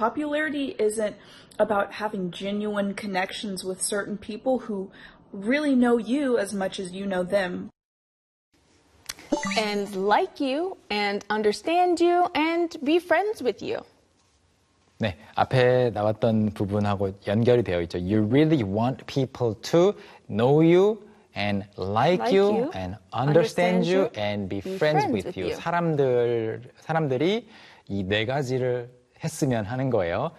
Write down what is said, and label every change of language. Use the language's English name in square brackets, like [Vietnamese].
[English] Popularity isn't about having genuine connections with certain people who really know you as much as you know them. And like you, and understand you, and be friends with you. [Korean] 네, 앞에 나왔던 부분하고 연결이 되어 있죠. [English] You really want people to know you, and like you, and understand you, and be friends with you. [Korean] 사람들이 이 네 가지를 했으면 하는 거예요.